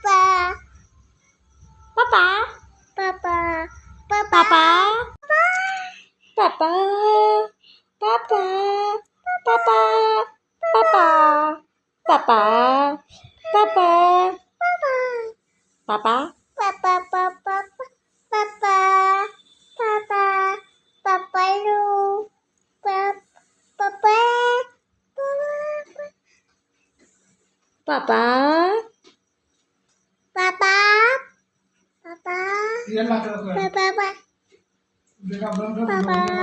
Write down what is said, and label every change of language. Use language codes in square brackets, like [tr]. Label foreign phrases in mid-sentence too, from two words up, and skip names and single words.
[id] पापा Papa. पापा पापा पापा पापा पापा पापा पापा पापा Papa. Papa. Papa. Papa. Papa lu. Papa. पापा Papa. Papa. Iya lah, kira-kira. Papa. Dia nggak belum Papa.